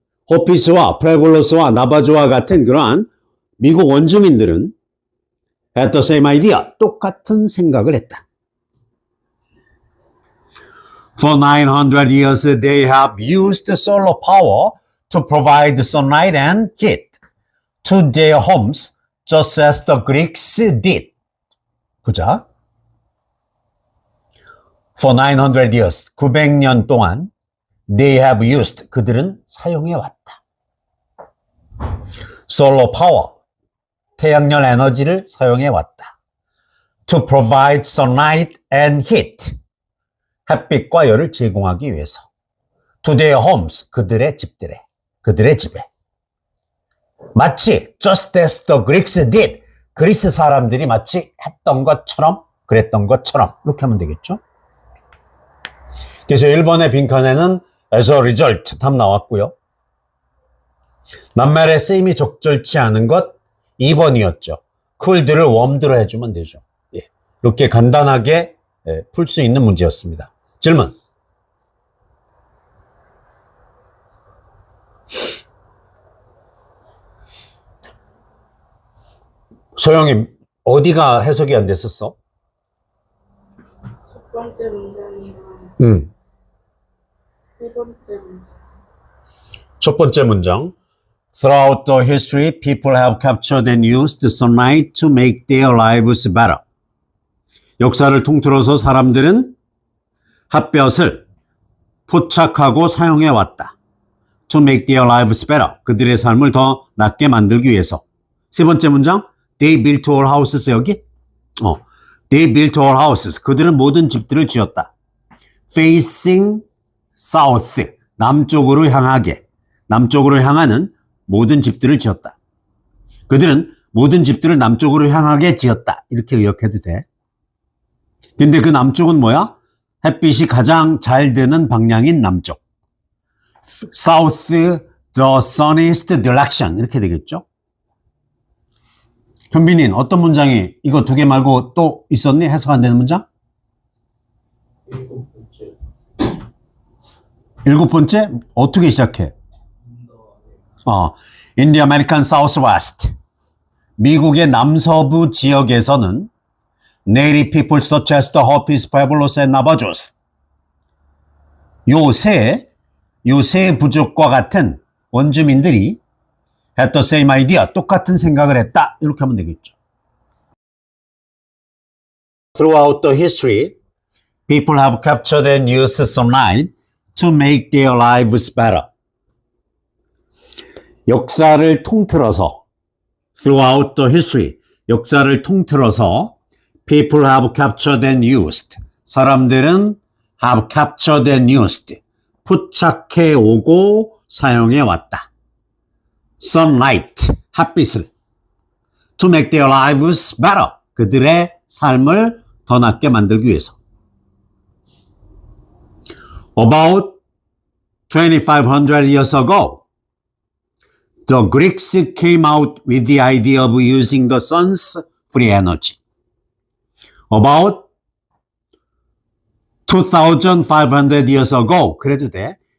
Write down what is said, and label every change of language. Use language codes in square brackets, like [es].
[ko] 호피스와 프레블로스와 나바조와 같은 그러한 미국 원주민들은 [en] had the same idea, [ko] 똑같은 생각을 했다. [en] For 900 years, they have used solar power to provide sunlight and heat to their homes, just as the Greeks did. [ko] 보자. [en] For 900 years, [ko] 900년 동안 [en] they have used, [ko] 그들은 사용해 왔다. [en] Solar power, [ko] 태양열 에너지를 사용해 왔다. [en] To provide sunlight and heat, [ko] 햇빛과 열을 제공하기 위해서. [en] To their homes, [ko] 그들의 집들에, 그들의 집에. 마치 [en] just as the Greeks did, [ko] 그리스 사람들이 마치 했던 것처럼, 그랬던 것처럼 이렇게 하면 되겠죠. 그래서 1번의 빈칸에는 [en] as a result [ko] 답 나왔고요. 낱말의 쓰임이 적절치 않은 것 2번이었죠. cool드를 warmed로 해주면 되죠. 예. 이렇게 간단하게 풀 수 있는 문제였습니다. 질문. 소영이 어디가 해석이 안 됐었어? 첫 번째 문장이랑 세 번째 문장. 첫 번째 문장. [en] Throughout the history, people have captured and used sunlight to make their lives better. [ko] 역사를 통틀어서 사람들은 햇볕을 포착하고 사용해 왔다. [en] To make their lives better. [ko] 그들의 삶을 더 낫게 만들기 위해서. 세 번째 문장. [en] They built all houses. [ko] 여기? [en] They built all houses. [ko] 그들은 모든 집들을 지었다. [en] Facing south. [ko] 남쪽으로 향하게. 남쪽으로 향하는 모든 집들을 지었다. 그들은 모든 집들을 남쪽으로 향하게 지었다. 이렇게 의역해도 돼. 근데 그 남쪽은 뭐야? 햇빛이 가장 잘 드는 방향인 남쪽. South, the sunniest direction. 이렇게 되겠죠? 현빈인 어떤 문장이 이거 두 개 말고 또 있었니? 해석 안 되는 문장? 일곱 번째? 어떻게 시작해? [en] In the American Southwest. [ko] 미국의 남서부 지역에서는 [en] Native people such as the Hopis, Pueblos, and Navajos. [ko] 요 세 부족과 같은 원주민들이 [en] had the same idea, [ko] 똑같은 생각을 했다. 이렇게 하면 되겠죠. [en] Throughout the history, people have captured and used sunlight to make their lives better. [ko] 역사를 통틀어서 [en] throughout the history, [ko] 역사를 통틀어서 [en] people have captured and used, [ko] 사람들은 [en] have captured and used, [ko] 포착해 오고 사용해 왔다. [en] sunlight, [ko] 햇빛을 [en] to make their lives better, [ko] 그들의 삶을 더 낫게 만들기 위해서. [en] About 2,500 years ago, the Greeks came out with the idea of using the sun's free energy. About 2,500 years ago, [ko] 그래도 돼.